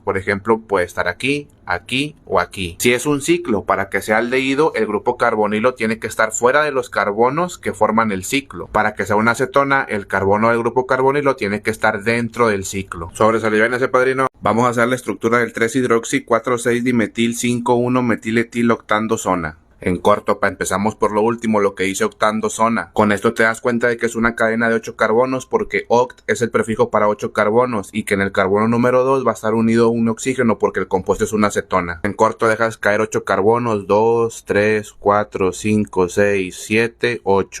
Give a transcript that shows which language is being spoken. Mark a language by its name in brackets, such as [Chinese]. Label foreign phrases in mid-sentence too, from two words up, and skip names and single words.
[Spanish] Por ejemplo, puede estar aquí, aquí o aquí. Si es un ciclo, para que sea aldehído, el grupo carbonilo tiene que estar fuera de los carbonos que forman el ciclo. Para que sea una acetona, el carbono del grupo carbonilo tiene que estar dentro del ciclo. Sobresalió en ese, padrino. Vamos a hacer la estructura del 3-hidroxi 4,6-dimetil 5,1-metiletilooctandosona. En corto, empezamos por lo último, lo que dice octandosona. Con esto te das cuenta de que es una cadena de 8 carbonos porque oct es el prefijo para 8 carbonos y que en el carbono número 2 va a estar unido un oxígeno porque el compuesto es una acetona. En corto dejas caer 8 carbonos, 2, 3, 4, 5, 6, 7, 8.